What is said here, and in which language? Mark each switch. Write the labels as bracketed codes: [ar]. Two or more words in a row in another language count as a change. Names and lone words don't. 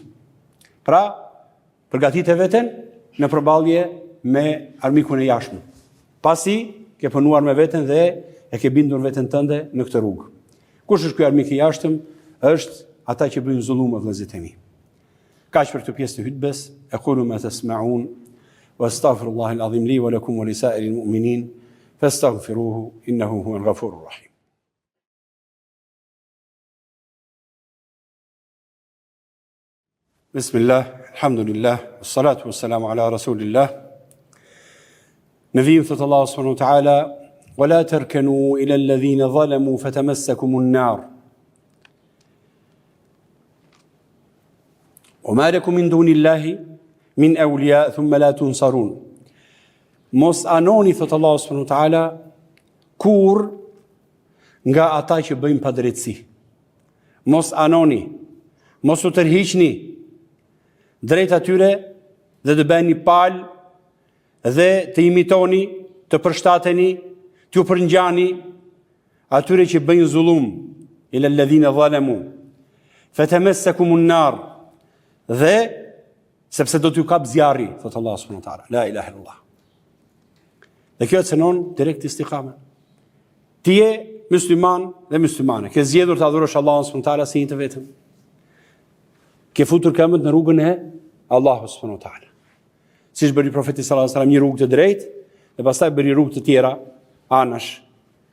[sq] Pra, përgatite veten në përballje me armikun e jashtëm. Pasi ke punuar me veten dhe e ke bindur veten tënde në këtë rrugë. Kush është ky armik i jashtëm? Është ata që bëjnë zullum vëllezërit e mi. Kaq për këtë pjesë të hutbes, [ar] أقول ما تسمعون وأستغفر الله العظيم لي ولكم ولسائر المؤمنين فاستغفروه إنه هو الغفور الرحيم. بسم الله، الحمد لله، والصلاة والسلام على رسول الله. نبي صلى الله سبحانه وتعالى، ولا تركنوا إلى الذين ظلموا فتمسكم النار. وما لكم من دون الله من أولياء ثم لا تنصرون. [sq] Mos anoni, thot Allahu [ar] سبحانه وتعالى, [sq] kur nga ata që bëjnë padrejtësi. Mos anoni, mos u tërhiqni drejt atyre dhe të bëni palë dhe të imitoni, të përshtateni, t'ju përngjani atyre që bëjnë zullum, [ar] إلى الذين ظلموا فتمسكم النار. [sq] Dhe sepse do t'ju kap zjarri, thot Allah [ar] سبحانه وتعالى, لا إله إلا الله. [sq] Dhe kjo cënon direkt istikamen. Ti je musliman dhe muslimane, ke zgjedhur të adhurosh Allahun [ar] سبحانه وتعالى [sq] si një të vetëm. Ke futur këmbët në rrugën e Allahut [ar] سبحانه وتعالى. [sq] Siç bëri profeti [ar] صلى الله عليه وسلم [sq] një rrugë të drejtë dhe pastaj bëri rrugë të tjera anash kësaj rruge.